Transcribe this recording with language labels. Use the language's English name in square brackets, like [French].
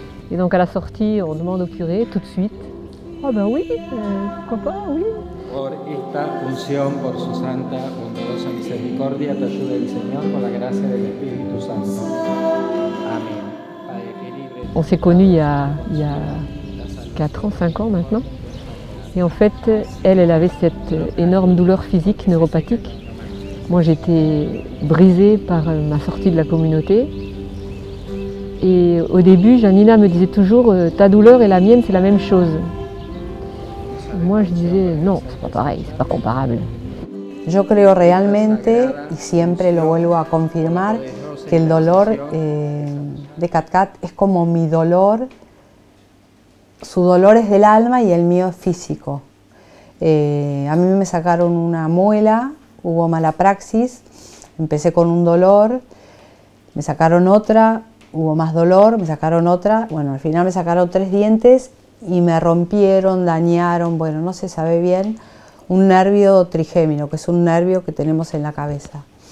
[French] Et donc à la sortie, on demande au curé tout de suite. Ah ben oui, pourquoi pas, oui. [Spanish] Por esta unción, por su santa, bondadosa misericordia, te ayude el Señor con la gracia del Espíritu Santo. Amén. [French] On s'est connus il y a 4 ans, 5 ans maintenant. Et en fait, elle avait cette énorme douleur physique, neuropathique. Moi, j'étais brisée par ma sortie de la communauté. Et au début, Janina me disait toujours ta douleur et la mienne, c'est la même chose. Moi, je disais non, c'est pas pareil, c'est pas comparable. [Spanish] Yo creo realmente, y siempre lo vuelvo a confirmar, que el dolor de Cat es como mi dolor. Su dolor es del alma y el mío es físico. A mí me sacaron una muela, hubo mala praxis, empecé con un dolor, me sacaron otra, hubo más dolor, me sacaron otra, bueno, al final me sacaron 3 dientes y me rompieron, dañaron, bueno, no se sabe bien, un nervio trigémino, que es un nervio que tenemos en la cabeza.